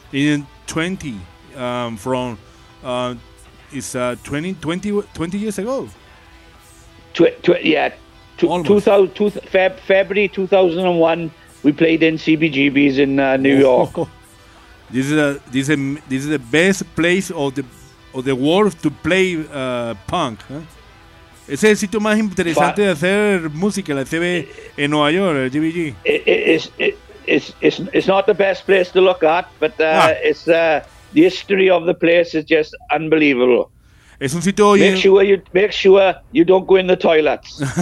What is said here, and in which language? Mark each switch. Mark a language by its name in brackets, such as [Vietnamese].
[English] In 20, from, it's 20 years ago? Yeah. February 2001, we played in CBGBs in New York. This is the best place of the world to play punk. [Spanish] Ese es el sitio más interesante de hacer música, la CB en Nueva York, el CBG. [English] It's not the best place to look at, but it's the history of the place is just unbelievable. [Spanish] Es un sitio. [English] Make sure you don't go in the toilets.